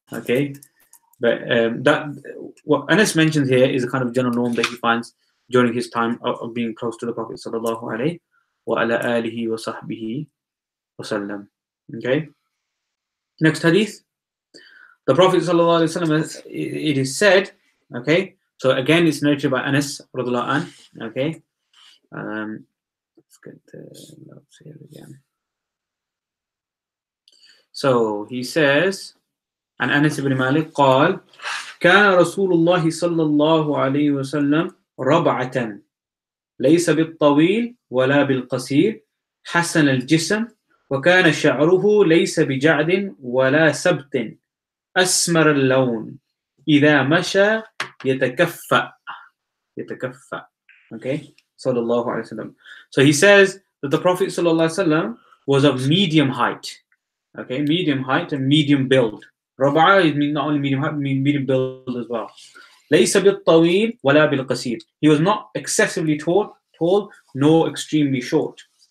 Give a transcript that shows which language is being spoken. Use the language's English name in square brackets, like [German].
[English] Okay, but that what Anas mentions here is a kind of general norm that he finds during his time of being close to the Prophet sallallahu alaihi wa ala alihi wa sahbihi wa sallam. Okay. Next hadith. The Prophet sallallahu alaihi wasallam, it is said. Okay. So again, it's narrated by Anas radhiallahu anh. Okay. Let's get the notes here again. So he says, and Anas ibn Malik [Arabic] قال كان رسول الله صلى الله عليه وسلم ربعة ليس بالطويل ولا بالقصير حسن الجسم وكان شعره ليس بجعد ولا سبط أسمر اللون إذا مشى يتكفأ. Okay, صلى الله عليه وسلم. [English] So he says that the Prophet [Arabic] صلى الله عليه وسلم [English] was of medium height. Okay, medium height and medium build. Raba'a means not only medium height, but medium build as well. [Arabic] ليس بالطويل ولا بالقصير. [English] He was not excessively tall nor extremely short.